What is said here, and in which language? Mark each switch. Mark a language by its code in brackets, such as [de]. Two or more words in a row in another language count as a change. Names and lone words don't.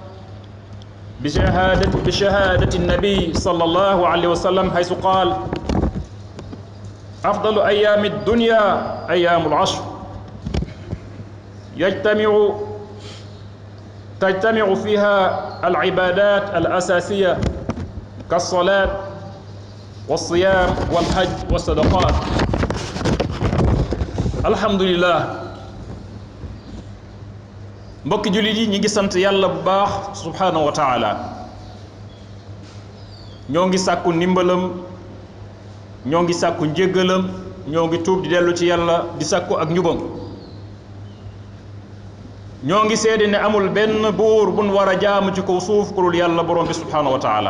[ar] بشهادة النبي صلى الله عليه وسلم، حيث قال: أفضل أيام الدنيا أيام العشر، تجتمع فيها العبادات الأساسية كالصلاة والصيام والحج والصدقات. [wo] alhamdulillah mbokki jullit yi ñi ngi sant yàlla bu baax [ar] سبحانه وتعالى. [wo] ñoo ngi sàkku ndimbalam, ñoo ngi sàkku njéggalam, ñoo ngi tuub di dellu ci yàlla di sàkku ak njubam. ñoo ngi seede ne amul benn buur buñ war a jaamu ci kaw suuf ku dul yàlla borom bi [ar] سبحانه وتعالى.